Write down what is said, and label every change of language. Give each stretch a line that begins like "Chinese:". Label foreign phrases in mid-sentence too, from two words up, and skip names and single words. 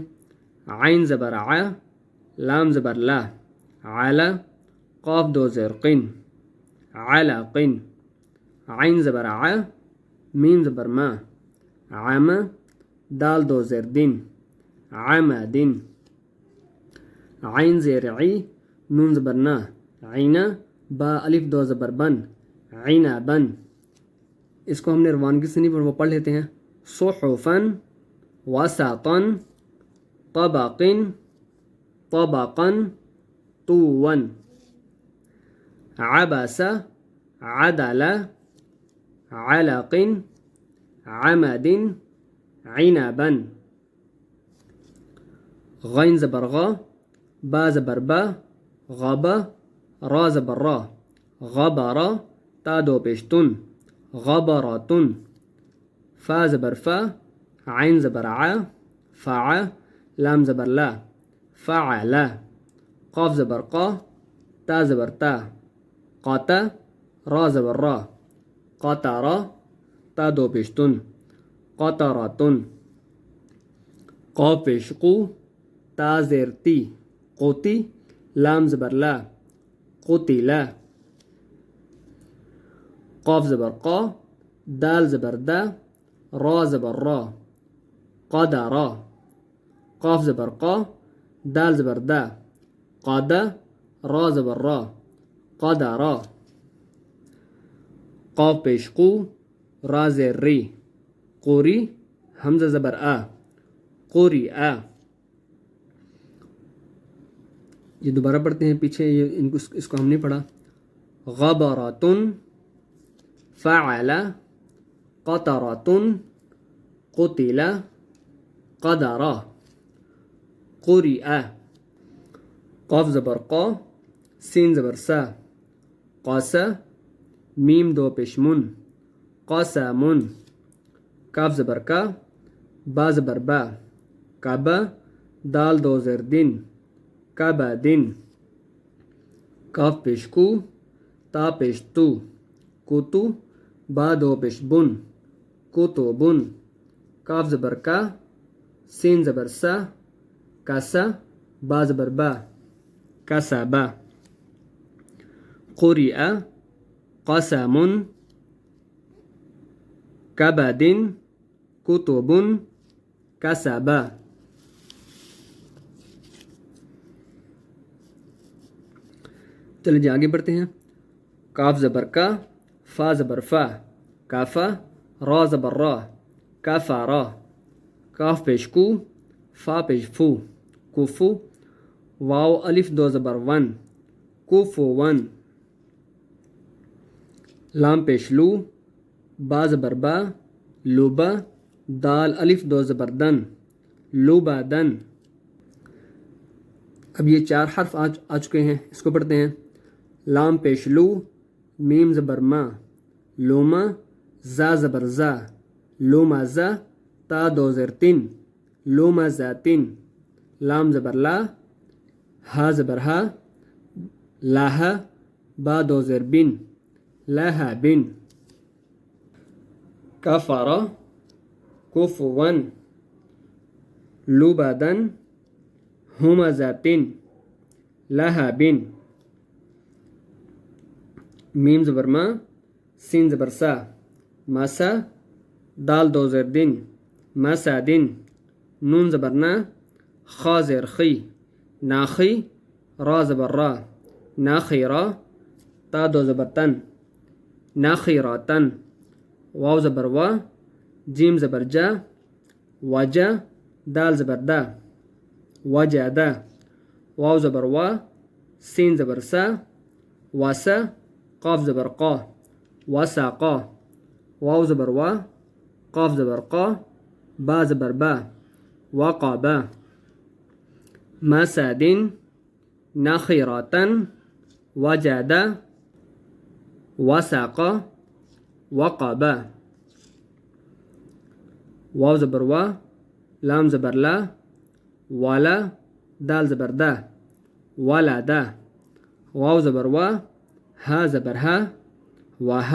Urdu: عین زبر ع، لام زبر لا، علا، قاف دو زیر قن، علاقن، عین زبر ع، میم زبر ما، عام، دال دو زیر دن، عمدن، عین زیر عی، نون زبر نا، عینا، با الف دو زبر بن، عنبن. اس کو ہم نے روانگی سے نہیں وہ پڑھ لیتے ہیں.
Arabic: صحفن، وسطن، طبقن، طبقن، طون، عبس، عدل، علق، عمد، عنبا.
Urdu: غین زبر غا، با زبر با، غبا، را زبر را، غبرا، تا دو پیشتن، غبراتن، فا زبر فا، عین زبر ع، فع، لام زبر لا، فعلا، قاف زبر قا، تا زبر تا، قاتا، را زبر را، قاطرا، تا دو پیشتن، قاطراتن، قاف پیش قو، تا زیر تی، قوتی، لام زبر لا، قتلا، قاف زبر قا، دال زبر دا، را زبر را، قدرا، قاف زبر قا، دال زبر دا، قادا، را زبر را، قدرا، قاف پیش قو، را زیر ری، قوری، حمزہ زبر آ، قوری آ. یہ دوبارہ پڑھتے ہیں پیچھے، اس کو ہم نہیں پڑھا.
Arabic: غبراتن، فعل، قطراتن، قتل، قدرا، قرئ.
Urdu: قاف زبر قا، سین زبر سا، قاسا، میم دو پیش من، قاسمن، کاف زبر کا، با زبر با، کعبہ، دال دو زیر دن، کعبدن، کاف پیش کو، تا پیش تو، کوتو، با دو پیش بن، کتبن، کاف زبر کا، سین زبر سا، کاسا،
Arabic: با زبر با، کسبا، قرئ، قسم، کبد، کتب کسب.
Urdu: چلیے جی آگے بڑھتے ہیں. کاف زبر کا، فا زبر فا، کافا، را زبر را، کفارا. کاف پیش کو، فا پیش فو، کوفو. واو الف دو زبر ون، کوفو ون. لام پیش لو، با زبر با، لوبا. دال الف دو زبر دن، لوبا دن. اب یہ 4 حرف آ چکے ہیں، اس کو پڑھتے ہیں. لام پیش لو، میم زبر ما، لوما. زا زبر زا، لوما زا. تا دو زیر تین، لوما زاتین. لام زبر لا، ہا زبر ہا، لاہا. با دو زیر بن، لاہا بن.
Arabic: کفارا، کفون. لوبادن، ہما ذاتن، لہا بن.
Urdu: میم زبر ما، سین زبر سا، ماسا. دال دو زیر دن، ماسا دن. نون زبر نا، خا زیر خی، ناخی. را زبر را، ناخی را. تا دو زبر تن، ناخی را تن. واو زبر وا، جیم زبر جا، وجا. دال زبر دا، وجا دا. واو زبر وا، سین زبر سا، واسا. قاف زبر قا، واسا قا. واو زبر وا، قاف زبر قا، با زبر با، وقا با.
Arabic: مسادن، نخيرة. وجد، وسق، وقب.
Urdu: واو زبر وا، لام زبر لا، ولا. دال زبر دا، ولد. واو زبر وا، ها زبر ها، وها.